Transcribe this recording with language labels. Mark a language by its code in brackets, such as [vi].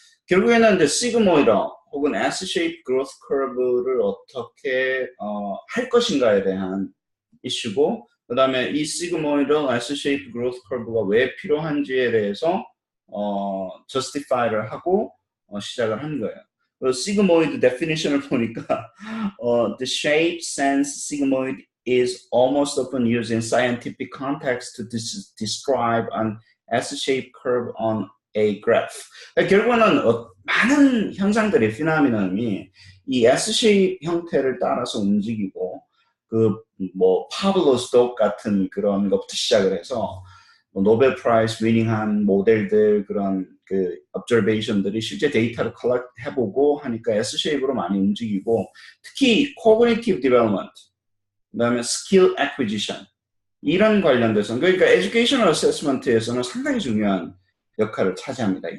[ko] 결국에는 이제 시그모이더 혹은 S-shape growth curve를 어떻게 할 것인가에 대한 이슈고 그 다음에 이 시그모이더 S-shape growth curve가 왜 필요한지에 대해서 justify를 하고 시작을 한 거예요. [en] sigmoid definition을 보니까 the shape sense sigmoid is almost often used in scientific context to describe an S-shaped curve on a graph. [ko] 결국은 많은 현상들이 피노미넌이 이 S-shape 형태를 따라서 움직이고 뭐 파블로 스톡 같은 그런 것부터 시작을 해서 노벨 프라이즈 위닝한 모델들 그런 observation들이 실제 데이터를 컬렉트 해보고 하니까 S-shape으로 많이 움직이고 특히 cognitive development 그 다음에 skill acquisition 이런 관련돼서 그러니까 educational assessment에서는 상당히 중요한 역할을 차지합니다.